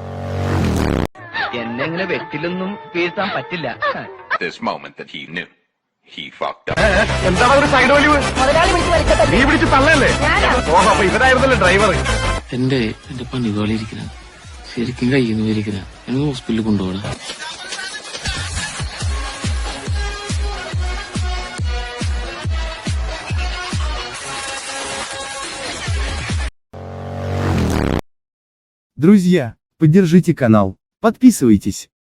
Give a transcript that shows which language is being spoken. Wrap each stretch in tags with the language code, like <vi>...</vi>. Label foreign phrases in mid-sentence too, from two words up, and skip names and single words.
<en>This moment that he knew.</en> <ml>എന്താണ് ഒരു സൈഡ് വലിവ്? നീ പിടിച്ച് തള്ളല്ലേ? ഓഹോ, അപ്പൊ ഇവരായിരുന്നല്ലേ ഡ്രൈവർ? എന്റെ പണി പോലെ ഇരിക്കുന്ന ശരിക്കും കയ്യിൽ ഇരിക്കുന്ന എന്നെ ഹോസ്പിറ്റലിൽ കൊണ്ടുപോകണം.</ml> <ru>Друзья, поддержите канал, подписывайтесь.</ru>